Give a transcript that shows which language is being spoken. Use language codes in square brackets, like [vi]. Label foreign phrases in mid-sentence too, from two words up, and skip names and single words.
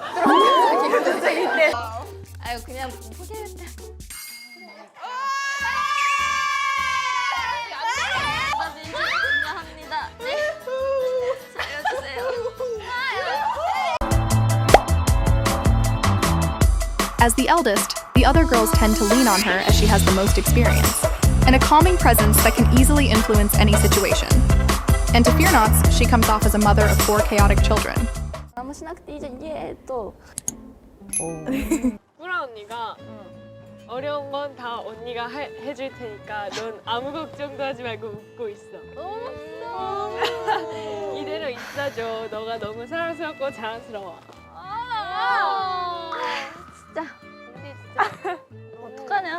[ko] 그런 동작이 있대. 아유 그냥 포기했대. 합니다. 네. 살려주세요. [en] As the eldest, the other girls tend to lean on her as she has the most experience, and a calming presence that can easily influence any situation. And to Fear-Nots, she comes off as a mother of 4 chaotic children. [ko] 아무 [ja] しなくていいじゃん [ko] 예 또. 꾸라 언니가 어려운 건 다 언니가 해줄 테니까 넌 아무 걱정도 하지 말고 웃고 있어. 이대로 있어줘. 너가 너무 사랑스럽고 자랑스러워. 진짜 우리 진짜 어떡하냐?